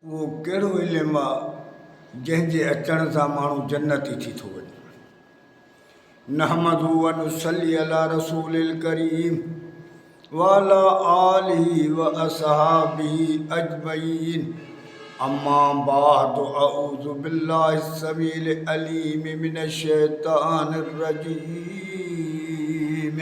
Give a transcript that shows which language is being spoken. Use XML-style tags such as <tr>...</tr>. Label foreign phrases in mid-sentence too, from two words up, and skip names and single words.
<sd>वो कहिड़ो इल्मु आहे जंहिंजे अचण सां माण्हू जन्नती थी थो वञे।</sd> <ar>نحمد ونصلي على رسوله الكريم وعلى آله وأصحابه أجمعين. أما بعد أعوذ بالله السميع العليم من الشيطان الرجيم.</ar>